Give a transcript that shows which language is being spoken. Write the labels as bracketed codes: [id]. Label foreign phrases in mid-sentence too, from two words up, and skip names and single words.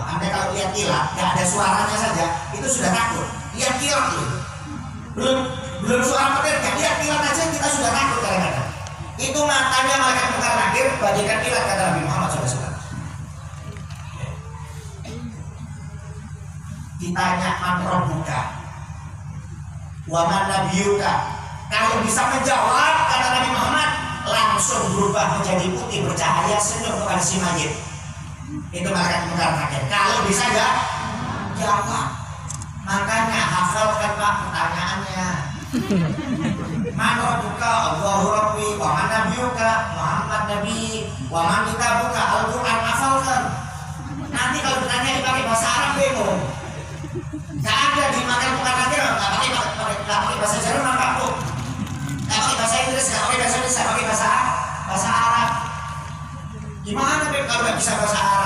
[id] Anda kalau lihat kilat, nggak ada suaranya saja, itu sudah takut. Lihat kilat itu. Belum suara petir, lihat kilat aja kita sudah takut kadang-kadang. Itu matanya malaikat mungkar nakir bagaikan kilat, kata Nabi Muhammad SAW. Ditanya [ar] من ربك ومن نبيك, [id] kalau bisa menjawab kata Nabi Muhammad, langsung berubah menjadi putih bercahaya, senyum kepada si mayit. Itu malaikat mungkar nakir. Kalau bisa enggak jawab, makanya hafalkan Pak pertanyaannya. [ar] من ربك؟ الله ربي. ومن نبيك؟ محمد نبي. ومن كتابك? [id] Al-Qur'an. Hafalkan. Nanti kalau ditanya dipakai bahasa Arab bingung. Gak ada di makan bukan nanti gak pakai bahasa Jerman kapuk. Gak pakai bahasa Inggris, gak pakai bahasa Indonesia, pakai bahasa Arab. Gimana kalau gak bisa bahasa Arab?